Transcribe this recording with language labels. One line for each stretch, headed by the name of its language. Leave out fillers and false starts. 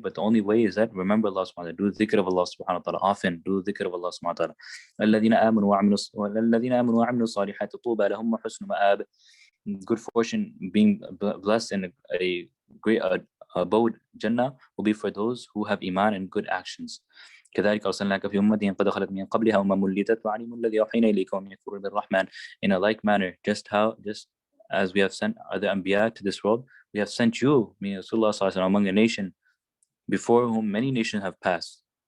English: But the only way is that remember Allah subhanahu wa ta'ala, do dhikr of Allah subhanahu wa ta'ala often, do dhikr of Allah subhanahu wa ta'ala.
Arabic: الَّذِينَ آمَنُوا وَعَمِلُوا الصَّالِحَاتِ طُوبَى لَهُمْ وَحُسْنُ مَآبٍ.
English: Good fortune, being blessed in a great abode, Jannah, will be for those who have iman and good actions.
Arabic: كذلك أرسلناك في أمة قد خلت من قبلها أمم لتتبع الذي أوحينا إليك ومن يكفر بالرحمن.
English: In a like manner, just as we have sent other anbiya to this world, we have sent you, meaning Rasulullah sallallahu alaihi wasallam, among a nation before whom many nations have passed.